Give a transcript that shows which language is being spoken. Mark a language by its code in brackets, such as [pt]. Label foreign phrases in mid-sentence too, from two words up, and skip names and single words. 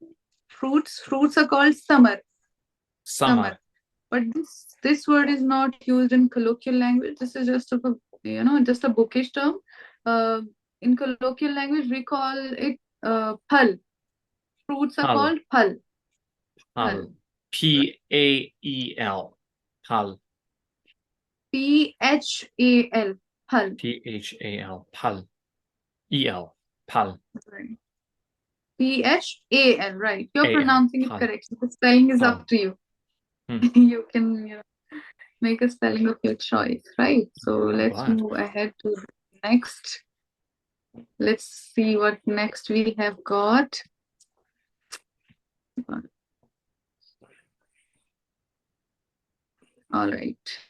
[en] Fruits are called summer. Summer. Summer. But this word is not used in colloquial language. This is just just a bookish term. Uh, in colloquial language, we call it phal. Fruits are Pal. called [hi] phal. Phal. Pal. Pael. Pal. Phal. Phal. Phal. Pal. El. Pal. [en] Right. Phal. Right. You're Al. pronouncing it Pal. correctly. The spelling is Pal. up to you. Hmm. You can make a spelling of your choice. Right. So I'm let's glad. move ahead to next. Let's see what next we have got. All right.